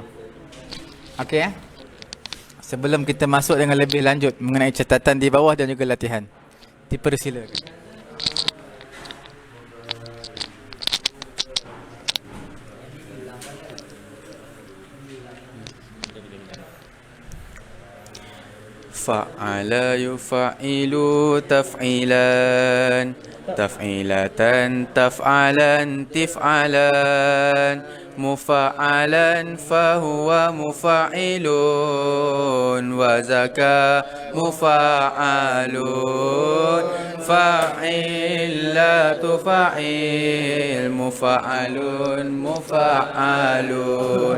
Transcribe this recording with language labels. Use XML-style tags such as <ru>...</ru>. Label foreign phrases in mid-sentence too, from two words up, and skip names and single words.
<ms>Okey Sebelum kita masuk dengan lebih lanjut mengenai catatan di bawah dan juga latihan, dipersilakan.</ms> <ar>فعّل يفعّل تفعيلا، تفعلة تفعالا تفعالا، مفعّلا فهو مفعّل، وذاك مفعّل، فعّل لا تفعّل، مفعّل مفعّل.</ar>